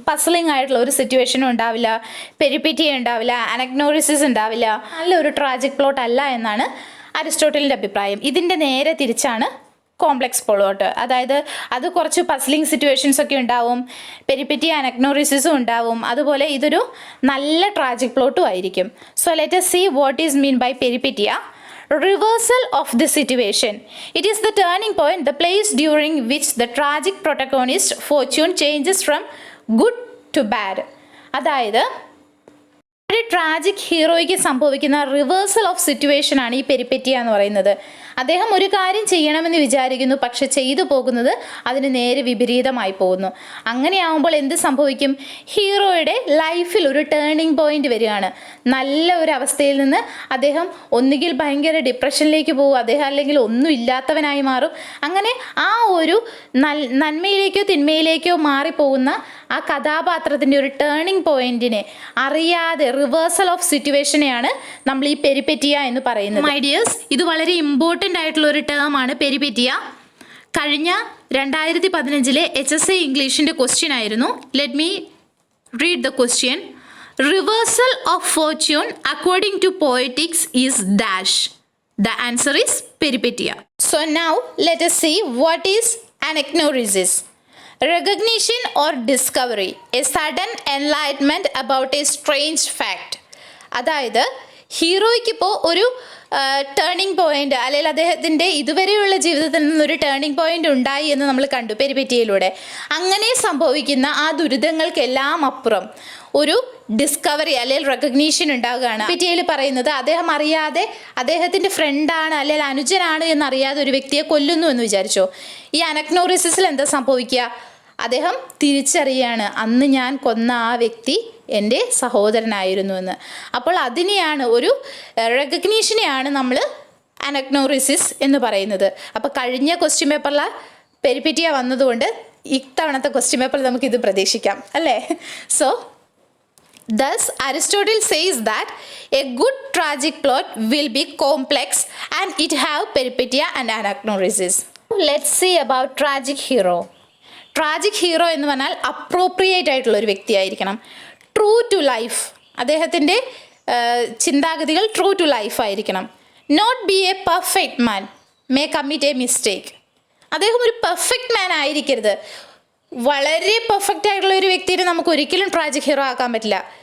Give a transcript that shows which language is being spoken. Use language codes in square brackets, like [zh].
[ml] പസ്ലിംഗ് ആയിട്ടുള്ള ഒരു സിറ്റുവേഷനും ഉണ്ടാവില്ല, പെരിപ്പിറ്റി ഉണ്ടാവില്ല, അനഗ്നോറിസിസ് ഉണ്ടാവില്ല. നല്ലൊരു ട്രാജിക് പ്ലോട്ട് അല്ല എന്നാണ് അരിസ്റ്റോട്ടലിൻ്റെ അഭിപ്രായം. ഇതിൻ്റെ നേരെ തിരിച്ചാണ് കോംപ്ലെക്സ് പ്ലോട്ട്. അതായത് അത് കുറച്ച് പസ്ലിംഗ് സിറ്റുവേഷൻസ് ഒക്കെ ഉണ്ടാവും, പെരിപ്പിറ്റി അനഗ്നോറിസിസും ഉണ്ടാവും. അതുപോലെ ഇതൊരു നല്ല ട്രാജിക് പ്ലോട്ടും ആയിരിക്കും. [en] So let us see what is mean by peripetia. Reversal of the situation. It is the turning point, the place during which the tragic protagonist fortune changes from good to bad. [ml] അതായത് ഒരു tragic ഹീറോയ്ക്ക് സംഭവിക്കുന്ന reversal of situation ആണ് ഈ പെരിപ്പെറ്റിയ എന്ന് പറയുന്നത്. അദ്ദേഹം ഒരു കാര്യം ചെയ്യണമെന്ന് വിചാരിക്കുന്നു, പക്ഷെ ചെയ്തു പോകുന്നത് അതിന് നേരെ വിപരീതമായി പോകുന്നു. അങ്ങനെയാവുമ്പോൾ എന്ത് സംഭവിക്കും? ഹീറോയുടെ ലൈഫിൽ ഒരു ടേണിംഗ് പോയിന്റ് വരികയാണ്. നല്ല ഒരു അവസ്ഥയിൽ നിന്ന് അദ്ദേഹം ഒന്നുകിൽ ഭയങ്കര ഡിപ്രഷനിലേക്ക് പോകും, അദ്ദേഹം അല്ലെങ്കിൽ ഒന്നും ഇല്ലാത്തവനായി മാറും. അങ്ങനെ ആ ഒരു നന്മയിലേക്കോ തിന്മയിലേക്കോ മാറിപ്പോകുന്ന ആ കഥാപാത്രത്തിൻ്റെ ഒരു ടേണിംഗ് പോയിന്റിനെ അറിയാതെ റിവേഴ്സൽ ഓഫ് സിറ്റുവേഷനെയാണ് നമ്മൾ ഈ പെരിപ്പെറ്റിയ എന്ന് പറയുന്നത്. [en] my dears, [ml] ഇത് വളരെ ഇമ്പോർട്ടൻ്റ് ആയിട്ടുള്ള ഒരു ടേം ആണ് പെരിപ്പെറ്റിയ. കഴിഞ്ഞ 2015 HSA ഇംഗ്ലീഷിൻ്റെ ക്വസ്റ്റ്യൻ ആയിരുന്നു. [en] Let me read the question. Reversal of fortune according to poetics is dash. The answer is peripetia. So now let us see what is anagnorisis. Recognition or discovery, a sudden enlightenment about a strange fact. [ml] അതായത് ഹീറോയ്ക്ക് ഇപ്പോൾ ഒരു turning point അല്ലെങ്കിൽ അദ്ദേഹത്തിൻ്റെ ഇതുവരെയുള്ള ജീവിതത്തിൽ നിന്നൊരു turning point ഉണ്ടായി എന്ന് നമ്മൾ കണ്ടു പെരിപ്പെറ്റിയയിലൂടെ. അങ്ങനെ സംഭവിക്കുന്ന ആ ദുരിതങ്ങൾക്കെല്ലാം അപ്പുറം ഒരു ഡിസ്കവറി അല്ലെങ്കിൽ റെക്കഗ്നീഷൻ ഉണ്ടാവുകയാണ്. പെരിപ്പെറ്റിയയിൽ പറയുന്നത് അദ്ദേഹം അറിയാതെ അദ്ദേഹത്തിൻ്റെ ഫ്രണ്ടാണ് അല്ലെങ്കിൽ അനുജനാണ് എന്നറിയാതെ ഒരു വ്യക്തിയെ കൊല്ലുന്നു എന്ന് വിചാരിച്ചോ. ഈ അനഗ്നോറിസിസിൽ എന്താ സംഭവിക്കുക? അദ്ദേഹം തിരിച്ചറിയാണ് അന്ന് ഞാൻ കൊന്ന ആ വ്യക്തി എൻ്റെ സഹോദരനായിരുന്നു എന്ന്. അപ്പോൾ അതിനെയാണ് ഒരു റെക്കഗ്നീഷനെയാണ് നമ്മൾ അനഗ്നോറിസിസ് എന്ന് പറയുന്നത്. അപ്പോൾ കഴിഞ്ഞ ക്വസ്റ്റ്യൻ പേപ്പറിൽ പെരിപ്പിറ്റിയ വന്നതുകൊണ്ട് ഇത്തവണത്തെ ക്വസ്റ്റ്യൻ പേപ്പറിൽ നമുക്കിത് പ്രതീക്ഷിക്കാം അല്ലേ? [en] So thus Aristotle says that a good tragic plot will be complex and it have peripetia and anagnorisis. Let's see about tragic hero. [ml] Tragic hero എന്ന് പറഞ്ഞാൽ അപ്രോപ്രിയേറ്റ് ആയിട്ടുള്ള ഒരു വ്യക്തിയായിരിക്കണം. [en] true to life, [ml] അദ്ദേഹത്തിൻ്റെ ചിന്താഗതികൾ ട്രൂ ടു ലൈഫ് ആയിരിക്കണം. [en] Not be a perfect man, may commit a mistake. [ml] അദ്ദേഹം ഒരു perfect മാൻ ആയിരിക്കരുത്. വളരെ പെർഫെക്റ്റ് ആയിട്ടുള്ള ഒരു വ്യക്തിയെ നമുക്ക് ഒരിക്കലും ട്രാജിക് ഹീറോ ആക്കാൻ പറ്റില്ല.